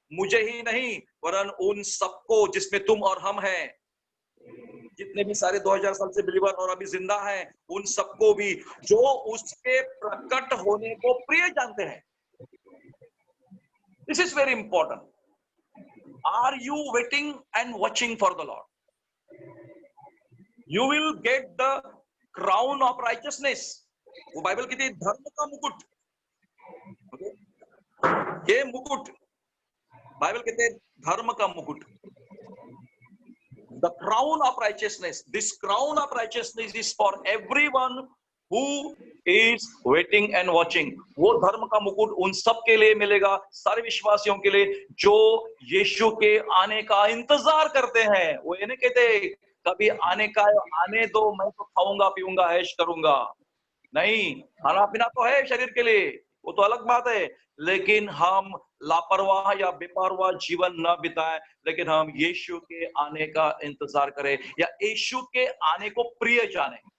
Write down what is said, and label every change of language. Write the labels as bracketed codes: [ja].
[hi] मुझे ही नहीं वरन उन सबको जिसमें तुम और हम हैं, जितने भी सारे 2000 साल से बिलीवर और अभी जिंदा हैं, उन सबको भी जो उसके प्रकट होने को प्रिय जानते हैं। [en] This is very important. Are you waiting and watching for the lord? You will get the crown of righteousness. [hi] वो बाइबल कहती है धर्म का मुकुट। [en] okay? [hi] ये मुकुट बाइबल कहते हैं धर्म का मुकुट। [en] The crown of righteousness. This crown of righteousness is for everyone who is waiting and watching. [hi] वो धर्म का मुकुट उन सब के लिए मिलेगा, सारे विश्वासियों के लिए जो यीशु के आने का इंतजार करते हैं। वो ये नहीं कहते कभी आने का आने दो, मैं तो खाऊंगा पीऊंगा ऐश करूंगा। नहीं, खाना पीना तो है शरीर के लिए, वो तो अलग बात है, लेकिन हम लापरवाह या बेपरवाह जीवन न बिताएं, लेकिन हम यीशु के आने का इंतजार करें या यीशु के आने को प्रिय जाने।